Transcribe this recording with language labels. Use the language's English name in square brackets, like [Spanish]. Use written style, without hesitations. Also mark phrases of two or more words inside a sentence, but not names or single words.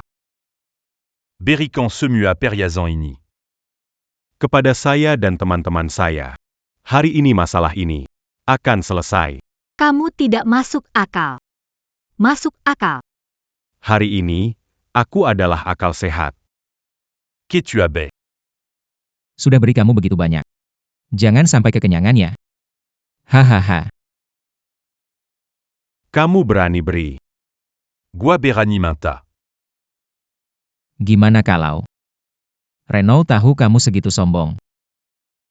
[Indonesian] Berikan semua perhiasan ini. Kepada saya dan teman-teman saya. Hari ini masalah ini akan selesai. Kamu tidak masuk akal. Masuk akal. Hari ini, aku adalah akal sehat. Que tu as. Sudah beri kamu begitu banyak. Jangan sampai kekenyangan ya. Hahaha. Kamu berani beri. Gua berani minta. Gimana kalau Renault tahu kamu segitu sombong?